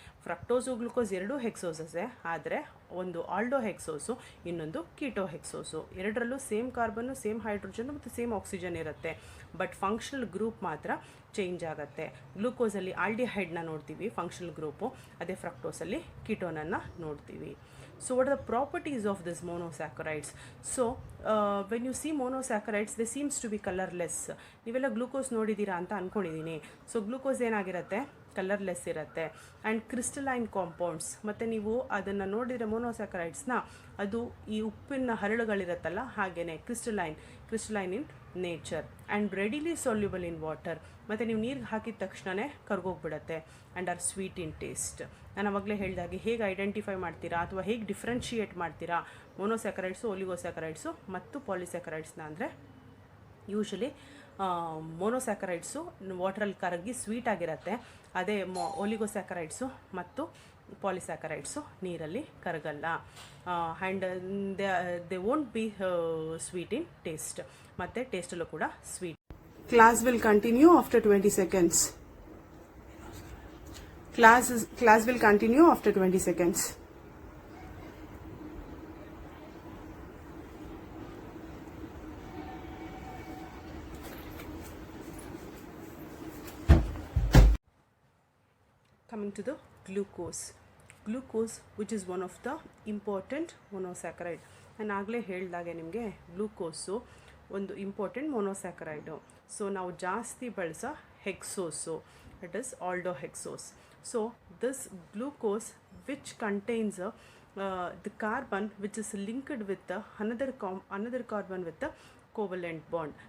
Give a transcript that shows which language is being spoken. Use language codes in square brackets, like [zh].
[kn] ಫ್ರಕ್ಟೋಸು glucose ಎರಡೂ ಹೆಕ್ಸೋಸಸ್ಸೇ, ಆದರೆ ಒಂದು ಆಲ್ಡೋಹೆಕ್ಸೋಸು ಇನ್ನೊಂದು ಕೀಟೋಹೆಕ್ಸೋಸು. ಎರಡರಲ್ಲೂ ಸೇಮ್ ಕಾರ್ಬನ್ನು, ಸೇಮ್ ಹೈಡ್ರೋಜನ್ ಮತ್ತು ಸೇಮ್ ಆಕ್ಸಿಜನ್ ಇರುತ್ತೆ, ಬಟ್ ಫಂಕ್ಷನಲ್ ಗ್ರೂಪ್ ಮಾತ್ರ ಚೇಂಜ್ ಆಗುತ್ತೆ. ಗ್ಲೂಕೋಸಲ್ಲಿ ಆಲ್ಡಿಹೈಡ್ನ ನೋಡ್ತೀವಿ ಫಂಕ್ಷನಲ್ ಗ್ರೂಪು, ಅದೇ ಫ್ರಕ್ಟೋಸಲ್ಲಿ ಕೀಟೋನನ್ನು ನೋಡ್ತೀವಿ. [en] So what are the properties of this monosaccharides? So when you see monosaccharides they seems to be colorless. [kn] ನೀವೆಲ್ಲ ಗ್ಲೂಕೋಸ್ ನೋಡಿದ್ದೀರಾ ಅಂತ ಅಂದ್ಕೊಂಡಿದ್ದೀನಿ. ಸೊ ಗ್ಲೂಕೋಸ್ ಏನಾಗಿರುತ್ತೆ, ಕಲರ್ಲೆಸ್ ಇರುತ್ತೆ. [en] and crystalline compounds, [kn] ಮತ್ತು ನೀವು ಅದನ್ನು ನೋಡಿದರೆ ಮೊನೋಸ್ಯಾಕರೈಡ್ಸ್ನ ಅದು ಈ ಉಪ್ಪಿನ ಹರಳುಗಳಿರುತ್ತಲ್ಲ ಹಾಗೆಯೇ [en] Crystalline in nature and readily soluble in water. [kn] ಮತ್ತು ನೀವು ನೀರಿಗೆ ಹಾಕಿದ ತಕ್ಷಣವೇ ಕರ್ಗೋಗ್ಬಿಡುತ್ತೆ. [en] And are sweet in taste. [kn] ನಾನು ಅವಾಗಲೇ ಹೇಳಿದಾಗೆ ಹೇಗೆ ಐಡೆಂಟಿಫೈ ಮಾಡ್ತೀರಾ ಅಥವಾ ಹೇಗೆ ಡಿಫ್ರೆನ್ಷಿಯೇಟ್ ಮಾಡ್ತೀರಾ ಮೊನೋಸ್ಯಾಕರೈಡ್ಸು, ಒಲಿಗೋಸ್ಯಾಕರೈಡ್ಸು ಮತ್ತು ಪಾಲಿಸ್ಯಾಕರೈಡ್ಸ್ನ ಅಂದರೆ, ಯೂಶಲಿ ಮೊನೋಸ್ಯಾಕರೈಡ್ಸು ವಾಟ್ರಲ್ಲಿ ಕರಗಿ ಸ್ವೀಟ್ ಆಗಿರುತ್ತೆ. ಅದೇ ಒಲಿಗೋಸ್ಯಾಕರೈಡ್ಸು ಮತ್ತು ಪಾಲಿಸ್ಯಾಕರೈಡ್ಸು ನೀರಲ್ಲಿ ಕರಗಲ್ಲ. [en] and they won't be sweet in taste, [kn] ಮತ್ತು ಟೇಸ್ಟಲ್ಲೂ ಕೂಡ sweet. [en] Class will continue after 20 seconds. Class will continue after 20 seconds. Coming to the glucose, which is one of the important monosaccharide. [kn] ನಾನು ಆಗಲೇ ಹೇಳಿದಾಗೆ ನಿಮಗೆ ಗ್ಲೂಕೋಸು ಒಂದು ಇಂಪಾರ್ಟೆಂಟ್ ಮೊನೋಸ್ಯಾಕರೈಡು. ಸೊ ನಾವು ಜಾಸ್ತಿ ಬಳಸೋ ಹೆಕ್ಸೋಸು, [en] It is aldohexose. So this glucose which contains the carbon which is linked with another carbon with the covalent bond.